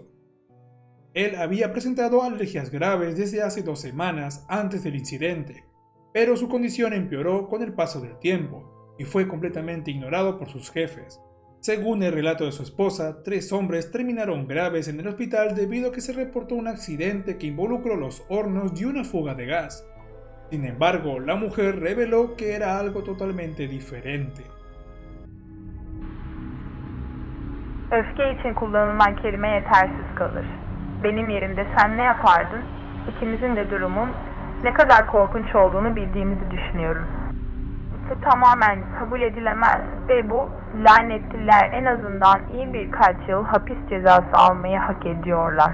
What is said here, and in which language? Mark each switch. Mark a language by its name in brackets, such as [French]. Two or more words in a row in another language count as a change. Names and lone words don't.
[Spanish] Él había presentado alergias graves desde hace 2 semanas antes del incidente, pero su condición empeoró con el paso del tiempo y fue completamente ignorado por sus jefes. Según el relato de su esposa, 3 hombres terminaron graves en el hospital debido a que se reportó un accidente que involucró los hornos y una fuga de gas. Sin embargo, la mujer reveló que era algo totalmente diferente. [Turkish] Öfke için kullanılan kelime yetersiz kalır. Benim yerimde sen ne yapardın? İkimizin de durumun ne kadar korkunç olduğunu bildiğimizi düşünüyorum. Tamamen kabul edilemez ve bu lanetliler en azından iyi birkaç yıl hapis cezası almayı hak ediyorlar.